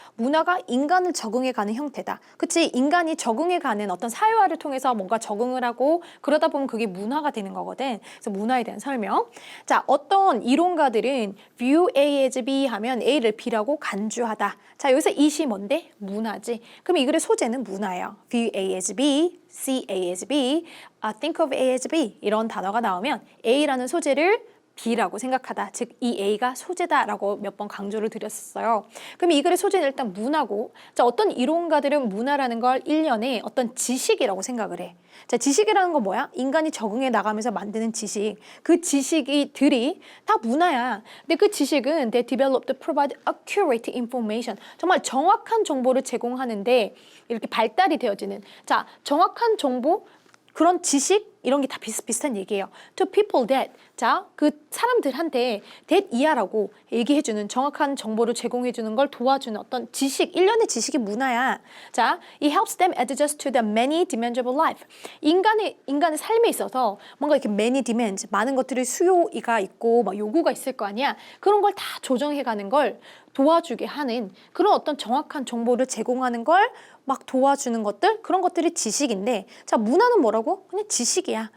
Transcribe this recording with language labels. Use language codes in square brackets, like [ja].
[ko] 문화가 인간을 적응해가는 형태다. 그치? 인간이 적응해가는 어떤 사회화를 통해서 뭔가 적응을 하고 그러다 보면 그게 문화가 되는 거거든. 그래서 문화에 대한 설명. 자, 어떤 이론가들은 [en] view A as B [ko] 하면 A를 B라고 간주하다. 자, 여기서 이시 뭔데? 문화지. 그럼 이 글의 소재는 문화예요. [en] view A as B, see A as B, think of A as B [ko] 이런 단어가 나오면 A라는 소재를 B라고 생각하다. 즉, 이 A가 소재다라고 몇 번 강조를 드렸었어요. 그럼 이 글의 소재는 일단 문화고, 자, 어떤 이론가들은 문화라는 걸 일련의 어떤 지식이라고 생각을 해. 자, 지식이라는 건 뭐야? 인간이 적응해 나가면서 만드는 지식. 그 지식이들이 다 문화야. 근데 그 지식은 [en] they develop to provide accurate information. [ko] 정말 정확한 정보를 제공하는데 이렇게 발달이 되어지는. 자, 정확한 정보, 그런 지식 이런 게 다 비슷비슷한 얘기예요. [en] To people that, [ko] 자, 그 사람들한테 that 이하라고 얘기해주는 정확한 정보를 제공해주는 걸 도와주는 어떤 지식, 일련의 지식이 문화야. [en] 자, it helps them adjust to the many demands of life. [ko] 인간의 삶에 있어서 뭔가 이렇게 [en] many demands, [ko] 많은 것들이 수요가 있고 막 요구가 있을 거 아니야. 그런 걸 다 조정해가는 걸 도와주게 하는 그런 어떤 정확한 정보를 제공하는 걸 막 도와주는 것들, 그런 것들이 지식인데, 자, 문화는 뭐라고? 그냥 지식이야.